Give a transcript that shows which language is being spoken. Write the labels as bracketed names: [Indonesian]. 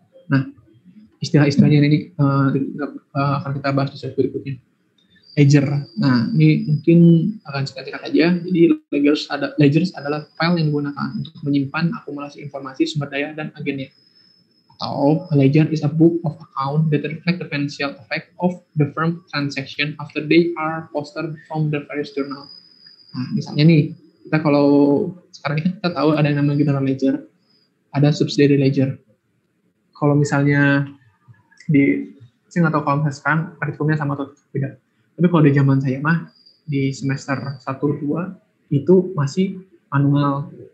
[Indonesian] Nah, istilah-istilahnya ini akan kita bahas di slide berikutnya. Ledger. Nah, ini mungkin akan singkat-singkat aja. Jadi ledgers adalah file yang digunakan untuk menyimpan akumulasi informasi sumber daya dan agennya. [English] Atau a ledger is a book of account that reflect the financial effect of the firm transaction after they are posted from the various journal. [Indonesian] Nah, misalnya nih, kita kalau sekarang ini kita tahu ada yang namanya general ledger, ada subsidiary ledger. Kalau misalnya saya nggak tahu kalau misalnya sekarang kurikulumnya sama atau beda. Tapi kalau di zaman saya mah, di semester 1-2, itu masih manual.